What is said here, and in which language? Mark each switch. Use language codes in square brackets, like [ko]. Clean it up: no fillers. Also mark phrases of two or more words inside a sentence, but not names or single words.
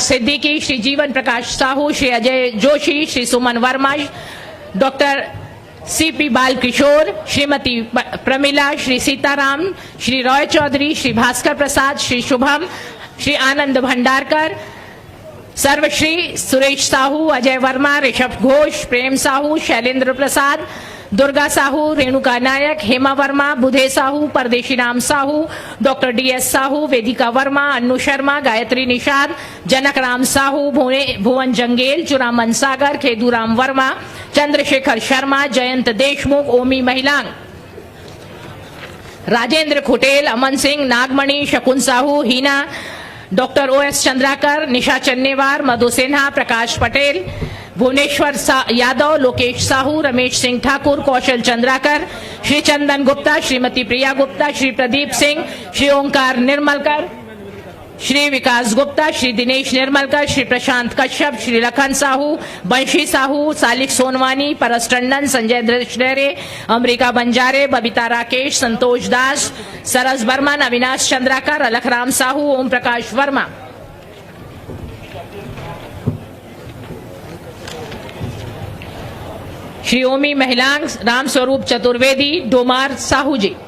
[hi] सिद्दीकी, श्री जीवन प्रकाश साहू, श्री अजय जोशी, श्री सुमन वर्मा, डॉक्टर सी.पी. बालकिशोर, श्रीमती प्रमिला, श्री सीताराम, श्री रॉय चौधरी, श्री भास्कर प्रसाद, श्री शुभम, श्री आनंद भंडारकर, सर्वश्री सुरेश साहू, अजय वर्मा, ऋषभ घोष, प्रेम साहू, शैलेंद्र प्रसाद, दुर्गा साहू, रेणुका नायक, हेमा वर्मा, बुधे साहू, परदेशी राम साहू, डॉक्टर डी.एस. साहू, वेदिका वर्मा, अन्नू शर्मा, गायत्री निषाद, जनक राम साहू, भुवन जंगेल, चुरामन सागर, खेदूराम वर्मा, चंद्रशेखर शर्मा, जयंत देशमुख, ओमी महिलांग, राजेंद्र खुटेल, अमन सिंह, नागमणि, शकुन साहू, हीना, डॉक्टर ओ.एस. चंद्राकर, निशा चन्नेवार, मधु सिन्हा, प्रकाश पटेल, भुवनेश्वर यादव, लोकेश साहू, रमेश सिंह ठाकुर, कौशल चंद्राकर, श्री चंदन गुप्ता, श्रीमती प्रिया गुप्ता, श्री प्रदीप सिंह, श्री ओंकार निर्मलकर, श्री विकास गुप्ता, श्री दिनेश निर्मलकर, श्री प्रशांत कश्यप, श्री लखन साहू, बंशी साहू, सालिक सोनवानी, परस टंडन, संजय दृष्डेरे, अमरीका बंजारे, बबीता राकेश, संतोष दास, सरस बर्मन, अविनाश चंद्राकर, अलखराम साहू, ओम प्रकाश वर्मा। श्री ओमी महिलांग, राम स्वरूप चतुर्वेदी, डोमार साहू जी।